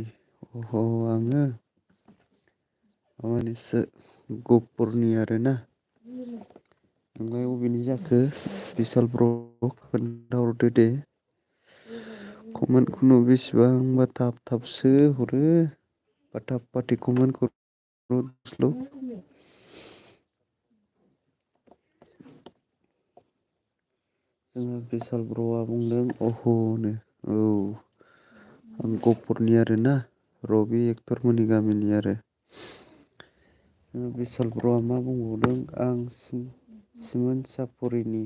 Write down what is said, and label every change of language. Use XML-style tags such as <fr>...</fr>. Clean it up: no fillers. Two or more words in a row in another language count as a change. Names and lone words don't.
<brx>आङो माबानिसो गहपुरनि आरोना। नोंलाय अबेनि जाखो बिसाल ब्र'? खोन्थाहरदो दे। कमेन्टखौनो बेसेबांबा थाबसो हरो।</brx> <hi>फाटाफाटि कमेन्ट करो दोस्त लोग।</hi> <brx>जोंहा बिसाल ब्र'आ बुंदों अह'नो। औ आं गहपुरनि आरोना, रबि एक्टरमोननि गामिनि आरो। जोंहा बिसाल ब्र'आ मा बुंबावदों आं सिमोनसाफुरिनि।</brx>